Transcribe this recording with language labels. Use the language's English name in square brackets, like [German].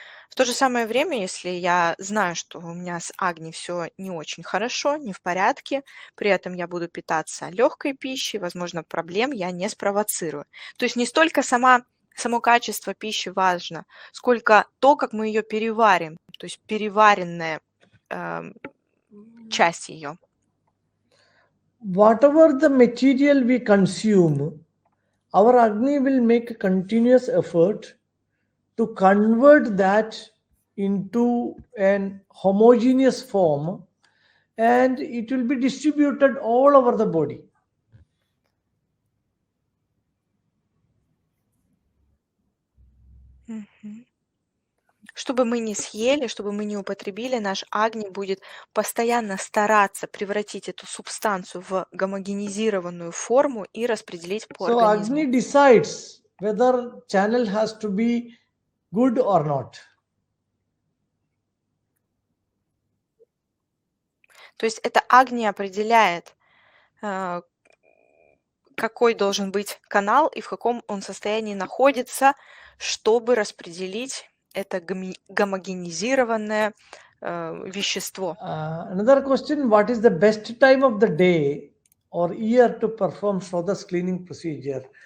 [Russian] В то же самое время, если я знаю, что у меня с агни все не очень хорошо, не в порядке, при этом я буду питаться легкой пищей, возможно, проблем я не спровоцирую. То есть не столько само качество пищи важно, сколько то, как мы ее переварим, то есть переваренная часть ее. [English] Whatever the material we consume, our agni will make a continuous effort to convert that into an homogeneous form, and it will be distributed all over the body. [Russian] Чтобы мы не съели, чтобы мы не употребили, наш Агни будет постоянно стараться превратить эту субстанцию в гомогенизированную форму и распределить по [English] So Agni [Russian] организму. [English] decides whether channel has to be good or not. [Russian] То есть это Агни определяет, какой должен быть канал и в каком он состоянии находится, чтобы распределить это гомогенизированное вещество. [English] Another question: what is the best time of the day or year to perform Shrotas cleaning procedure?